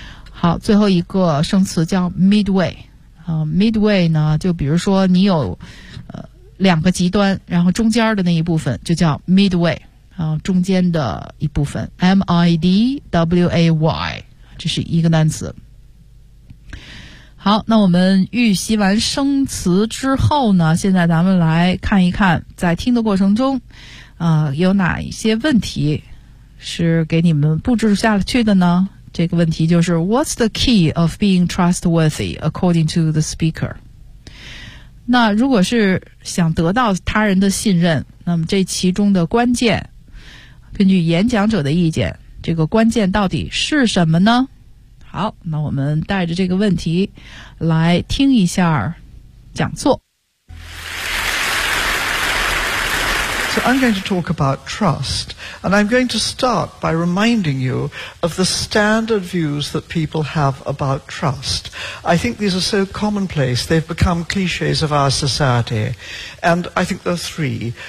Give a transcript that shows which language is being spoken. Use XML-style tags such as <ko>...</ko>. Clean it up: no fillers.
<zh>好，最后一个生词叫 midway midway 呢就比如说你有两个极端，然后中间的那一部分就叫 midway 中间的一部分 midway 这是一个单词。好，那我们预习完生词之后呢，现在咱们来看一看在听的过程中有哪一些问题是给你们布置下去的呢？这个问题就是</zh> <en>What's the key of being trustworthy according to the speaker?</en> <zh>那如果是想得到他人的信任，那么这其中的关键，根据演讲者的意见，这个关键到底是什么呢？好，那我们带着这个问题来听一下讲座。</zh> <en>So I'm going to talk about trust, and I'm going to start by reminding you of the standard views that people have about trust. I think these are so commonplace, they've become clichés of our society, and I think there are three.</en>